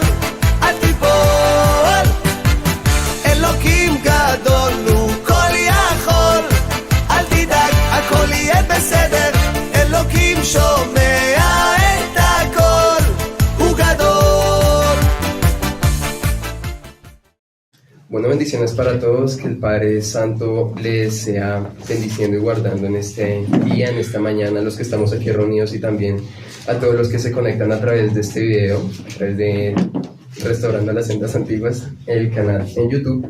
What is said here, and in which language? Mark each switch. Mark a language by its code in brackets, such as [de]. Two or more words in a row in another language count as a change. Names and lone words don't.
[he] אל תיפול, אלוקים גדול, הוא כל יכול. אל תדאג, הכל יהיה בסדר, אלוקים שומע את הכל, הוא גדול. [es] Bueno, bendiciones para todos, que el Padre Santo les sea bendiciendo y guardando en este día, en esta mañana, a los que estamos aquí reunidos y también a todos los que se conectan a través de este video, a través de Restaurando las Sendas Antiguas, el canal en YouTube.